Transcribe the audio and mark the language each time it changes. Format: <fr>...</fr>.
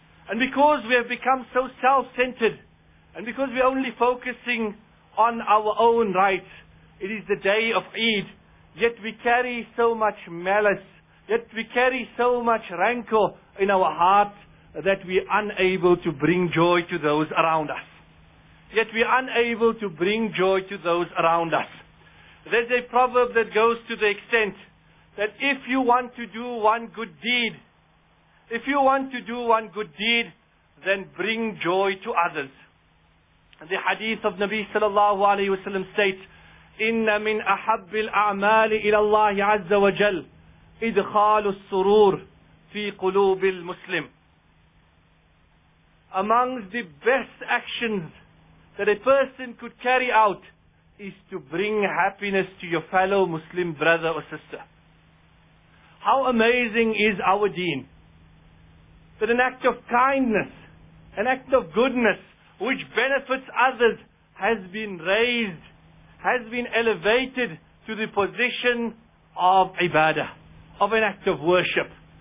<en>And because we have become so self-centered, and because we are only focusing on our own rights, it is the day of Eid, yet we carry so much malice, yet we carry so much rancor in our hearts that we are unable to bring joy to those around us. Yet we are unable to bring joy to those around us. There's a proverb that goes to the extent that if you want to do one good deed, if you want to do one good deed, then bring joy to others. The hadith of Nabi sallallahu alayhi wasallam states,</en> <ar>إِنَّ مِنْ أَحَبِّ الْأَعْمَالِ إِلَى اللَّهِ عَزَّ وَجَلْ إِدْخَالُ السُّرُورِ فِي قُلُوبِ الْمُسْلِمِ.</ar> <en>Amongst the best actions that a person could carry out is to bring happiness to your fellow Muslim brother or sister. How amazing is our deen that an act of kindness, an act of goodness which benefits others has been raised, has been elevated to the position of ibadah, of an act of worship.</en>